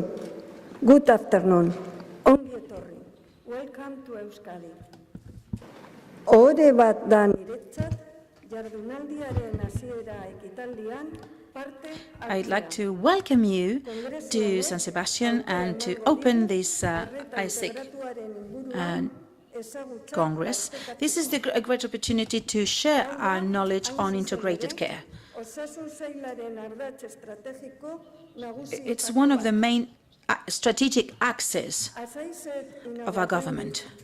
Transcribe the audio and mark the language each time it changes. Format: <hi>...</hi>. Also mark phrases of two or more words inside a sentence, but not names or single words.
<en>Good afternoon.</en> <eu>Ongi etorri.</eu> <en>Welcome to Euskadi.</en> <eu>Ohore bat da niretzat, jardunaldiaren hasiera ekitaldian parte.</eu> <en>I'd like to welcome you to San Sebastian and to open this ISIC Congress. This is a great opportunity to share our knowledge on integrated care. It's one of the main strategic axes of our government.</en>